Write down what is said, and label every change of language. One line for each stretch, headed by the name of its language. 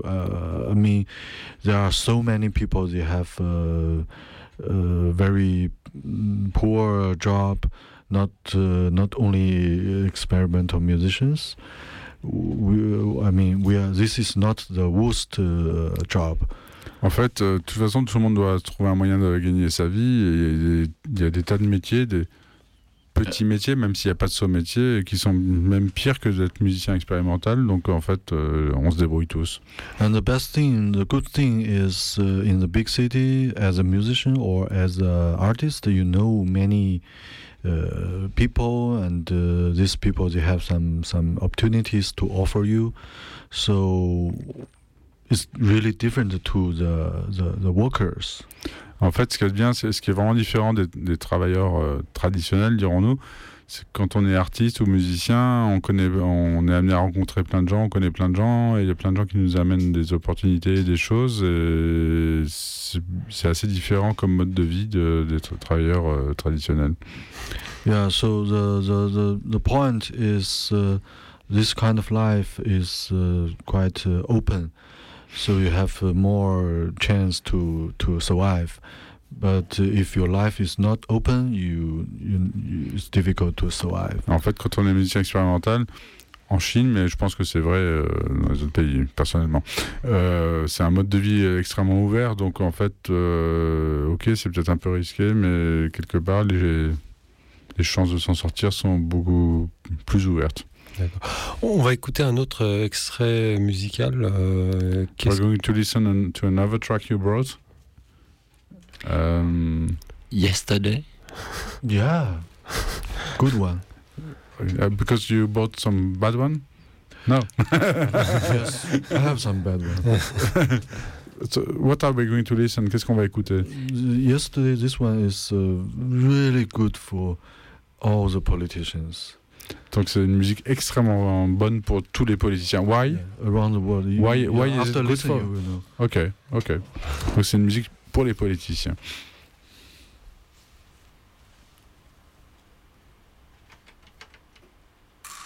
English: I mean, there are so many people, they have a very poor job, not only experimental musicians. This is not the worst job.
French: En fait, de toute façon, tout le monde doit trouver un moyen de gagner sa vie. Il y a des tas de métiers, des petits métiers, même s'il n'y a pas de sous-métier, qui sont même pires que d'être musicien expérimental. Donc en fait, on se débrouille tous.
English: And the best thing, the good thing is in the big city, as a musician or as an artist, you know many people, and these people, they have some opportunities to offer you. So it's really different to the workers.
French: En fait, ce qui est bien, c'est ce qui est vraiment différent des travailleurs traditionnels, dirons-nous. Quand on est artiste ou musicien, on est amené à rencontrer plein de gens, on connaît plein de gens, et il y a plein de gens qui nous amènent des opportunités, des choses. C'est assez différent comme mode de vie d'être travailleur traditionnel.
English: Yeah, so the point is this kind of life is quite open, so you have more chance to survive. But if your life is not open, you it's difficult to survive.
French: En fait, quand on est musicien expérimental en Chine, mais je pense que c'est vrai dans les autres pays, personnellement, c'est un mode de vie extrêmement ouvert. Donc en fait, ok, c'est peut-être un peu risqué, mais quelque part, les chances de s'en sortir sont beaucoup plus ouvertes. D'accord. On va écouter un autre extrait musical.
English: We're going to listen to another track you brought. Yesterday. Yeah, good one. Because you bought some bad one. No. Yes, I have some bad one. So, what are we going to listen?
French: Qu'est-ce qu'on va écouter?
English: Yesterday, this one is really good for all the politicians.
French: Donc c'est une musique extrêmement bonne pour tous les politiciens.
English: Why? Yeah. Around the world. Why is it good for? Okay.
French: Donc c'est une musique pour les politiciens.
English: Thank you.